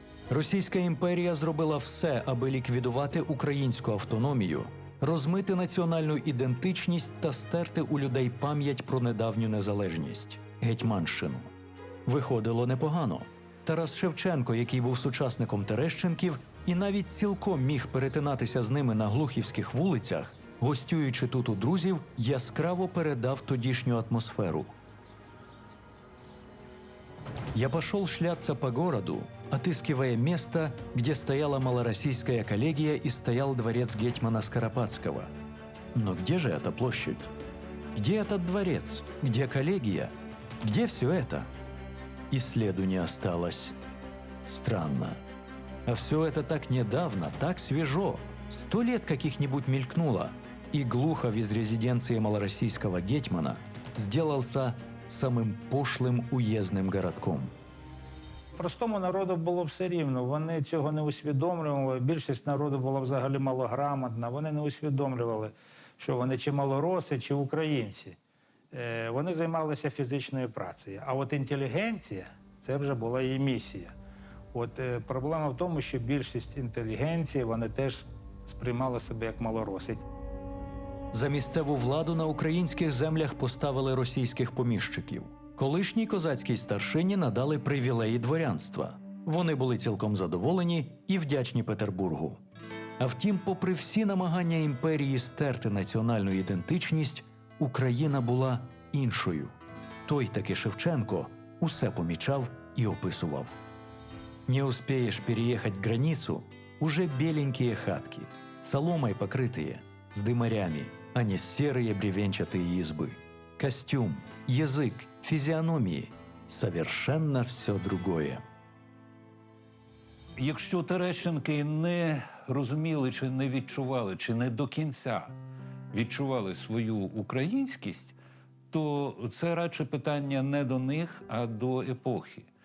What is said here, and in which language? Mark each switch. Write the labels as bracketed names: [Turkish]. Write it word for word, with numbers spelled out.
[Ukrainian] Російська імперія зробила все, аби ліквідувати українську автономію, розмити національну ідентичність та стерти у людей пам'ять про недавню незалежність – гетьманщину. Виходило непогано. Тарас Шевченко, який був сучасником Терещенків, і навіть цілком міг перетинатися з ними на глухівських вулицях, гостюючи тут у друзів, яскраво передав тодішню атмосферу. [Russian] Я пошел шляться по городу, отыскивая место, где стояла малороссийская коллегия и стоял дворец гетьмана Скоропадского. Но где же эта площадь? Где этот дворец? Где коллегия? Где все это? И следу не осталось. Странно. А все это так недавно, так свежо. Сто лет каких-нибудь мелькнуло. И Глухов из резиденции малороссийского гетьмана сделался самим пошлим уездним городком. [Ukrainian] Простому народу було все рівно, вони цього не усвідомлювали. Більшість народу була взагалі малограмотна, вони не усвідомлювали, що вони чи малороси, чи українці. Е, вони займалися фізичною працею. А от інтелігенція, це вже була її місія. От е, проблема в тому, що більшість інтелігенції, вони теж сприймали себе як малороси. За місцеву владу на українських землях поставили російських поміщиків. Колишній козацькій старшині надали привілеї дворянства. Вони були цілком задоволені і вдячні Петербургу. А втім, попри всі намагання імперії стерти національну ідентичність, Україна була іншою. Той таки Шевченко усе помічав і описував. [Russian] «Не успеешь переехать границу – уже беленькие хатки, соломой покрытые, с дымарями, а не серые бревенчатые избы. Костюм, язык, физиономии – совершенно все другое». [Ukrainian] Якщо терещенки не розуміли, чи не відчували, чи не до кінця відчували свою українськість, то це радше питання не до них, а до епохи.